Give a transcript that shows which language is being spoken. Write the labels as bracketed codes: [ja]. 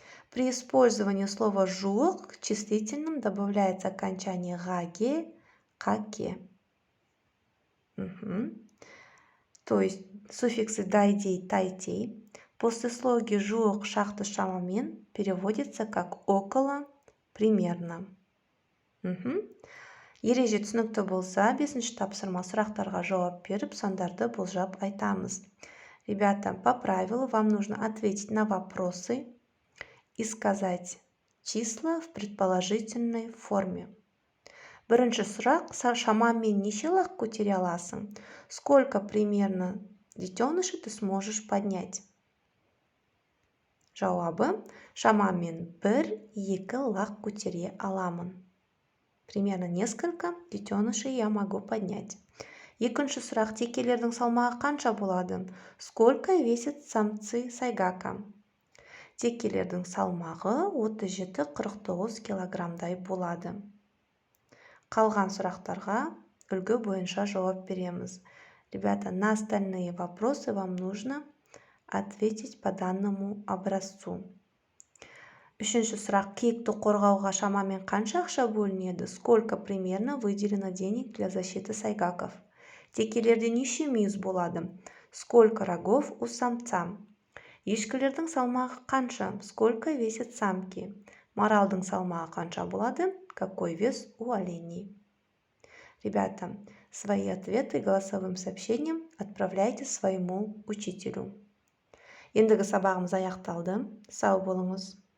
[ru] При использовании слова жуық к числительным добавляется окончание гаге, каке. То есть суффиксы дайдей, тайтей после слоги жуық, шақты, шамамен переводится как около, примерно. [kk] Ереже түсінікті болса, 5-ші тапсырма сұрақтарға жауап беріп, сандарды болжап айтамыз. [ru] Ребята, по правилу вам нужно ответить на вопросы и сказать числа в предположительной форме. [kk] Бірінші сұрақ, шамамен неше лақ көтере аласың? [ru] Сколько примерно детенышей ты сможешь поднять? [kk] Жауабы, шамамен 1-2 лақ көтере аламын. [ru] Примерно несколько детенышей я могу поднять. [kk] Екінші сұрақ, текелердің салмағы қанша болады? [ru] Сколько весят самцы сайгака? [kk] Текелердің салмағы 37-49 килограммдай болады. Қалған сұрақтарға үлгі бойынша жауап береміз. [ru] Ребята, на остальные вопросы вам нужно ответить по данному образцу. [kk] Үшінші сұрақ, киікті қорғауға шамамен қанша ақша бөлінеді? [ru] Сколько примерно выделено денег для защиты сайгаков? [kk] Текелерде неше мүйіз болады? [ru] Сколько рогов у самца? [kk] Ешкілердің салмағы қанша? [ru] Сколько весят самки? [kk] Маралдың салмағы қанша болады? [ru] Какой вес у оленей? Ребята, свои ответы голосовым сообщением отправляйте своему учителю. [kk] Ендігі сабағымыз аяқталды. Сау болыңыз.